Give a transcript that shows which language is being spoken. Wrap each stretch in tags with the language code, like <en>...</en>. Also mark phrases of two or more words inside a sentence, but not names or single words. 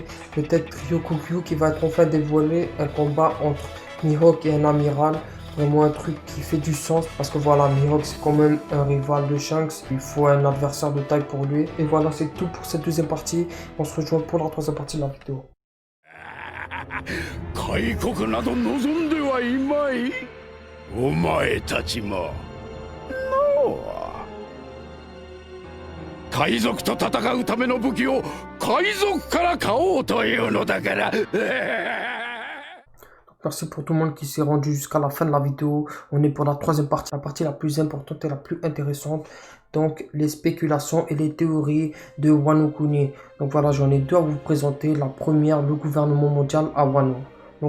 <fr>Peut-être Ryokugyu qui va être enfin dévoilé. Un combat entre Mihawk et un amiral. Vraiment un truc qui fait du sens. Parce que voilà, Mihawk c'est quand même un rival de Shanks. Il faut un adversaire de taille pour lui. Et voilà, c'est tout pour cette deuxième partie. On se rejoint pour la troisième partie de la vidéo.</fr> <ja>開国など望んではいまい。お前たちも。海賊と戦うための武器を海賊から買おうというのだから。</ja> <fr>Merci pour tout le monde qui s'est rendu jusqu'à la fin de la vidéo. On est pour la troisième partie, la partie la plus importante et la plus intéressante. Donc les spéculations et les théories de Wano Kuni. Donc voilà, j'en ai deux à vous présenter. La première, le gouvernement mondial à Wano.</fr>